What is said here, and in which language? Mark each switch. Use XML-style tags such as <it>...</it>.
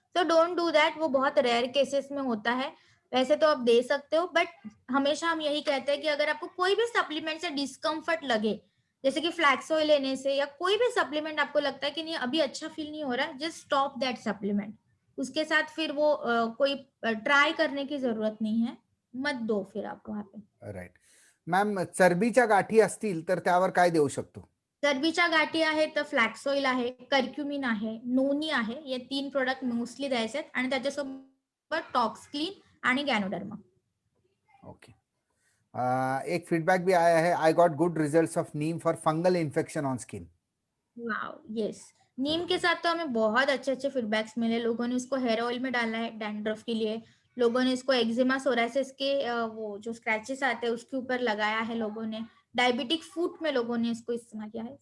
<en>तो don't do that,</en> <hi>वो बहुत रेयर केसेस में होता है. वैसे तो आप दे सकते हो, बट हमेशा हम यही कहते हैं कि अगर आपको कोई भी सप्लीमेंट से डिस्कम्फर्ट लगे, जैसे कि फ्लैक्स ऑयल लेने से या कोई भी सप्लीमेंट आपको लगता है कि नहीं अभी अच्छा फील नहीं हो रहा है,</hi> <en>Just stop that supplement.</en> <hi>उसके साथ फिर वो कोई ट्राय करने की जरूरत नहीं है, मत दो फिर आप वहां पे.</hi> <en>Right.</en> <mr>मॅम, चरबीच्या गाठी असतील तर त्यावर काय देऊ शकतो? चरबीच्या गाठी आहेत तर फ्लॅक्स ऑइल आहे, कर्क्युमिन आहे, नोनी आहे, हे 3 प्रोडक्ट मोस्टली द्यायचे आहेत आणि त्याच्यासोबत टॉक्स क्लीन आणि गॅनोडर्मा.</mr> <hi>ओके. एक फीडबैक भी आया है.</hi> <en>I got good results of neem for fungal infection on skin. Wow, yes.</en> <hi>नीम के साथ तो हमें बहुत अच्छे अच्छे फीडबैक्स मिले. लोगों ने इसको हेयर ऑयल में डाला है डैंड्रफ के लिए, लोगों ने इसको एक्जिमा सोरासिस के वो जो स्क्रैचेस आते हैं उसके ऊपर लगाया है लोगों ने, डायबिटिक फूट में लोगों ने इसको इस्तेमाल किया है.</hi>